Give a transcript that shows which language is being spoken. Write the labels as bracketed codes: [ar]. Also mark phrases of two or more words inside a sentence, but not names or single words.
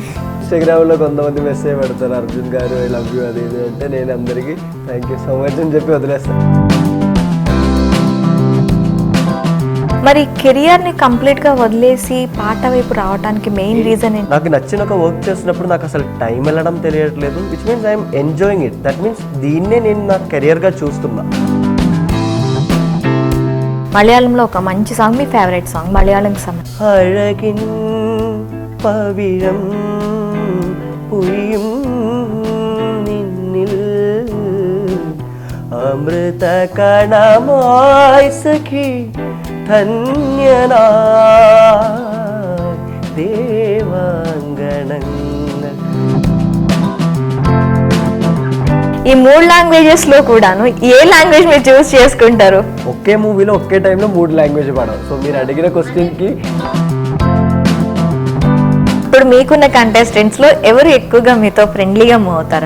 [te] ఇన్స్టాగ్రామ్లో కొంతమంది మెసేజ్ పెడతారు, అర్జున్ గారు [en] I love you [te] అది ఇది అంటే నేను అందరికీ [en] thank you so much [te] అని చెప్పి వదిలేస్తాను. మరి కెరియర్ ని కంప్లీట్ గా వదిలేసి పాట వైపు రావడానికి [en] main reason [te] ఏంటి? నాకు నచ్చిన ఒక వర్క్ చేసినప్పుడు నాకు అసలు టైం వెళ్ళడం తెలియట్లేదు, [en] which means I'm enjoying it. that means [te] దీన్నే నేను నా కెరియర్గా చూస్తున్నా. మలయాళంలో ఒక మంచి సాంగ్, మీ [en] favourite song [te] మలయాళంకి సంబంధించి? [ml] అழகின் പവിഴം പുഴിയും നിന്നിൽ അമൃത കണമായി സഖി ധന്യനായി ദേവാംഗണങ്ങൾ. [te] ఈ 3 లాంగ్వేజెస్ లో కూడాను ఏ లాంగ్వేజ్ మీరు చూస్ చేసుకుంటారు? ఒకే మూవీలో ఒకే టైంలో 3 లాంగ్వేజ్ పాడవు. సో మీరు అడిగిన క్వశ్చన్కి ఇప్పుడు మీకున్న కంటెస్టెంట్స్ లో ఎవరు ఎక్కువగా మీతో ఫ్రెండ్లీగా మూవ్ అవుతారు?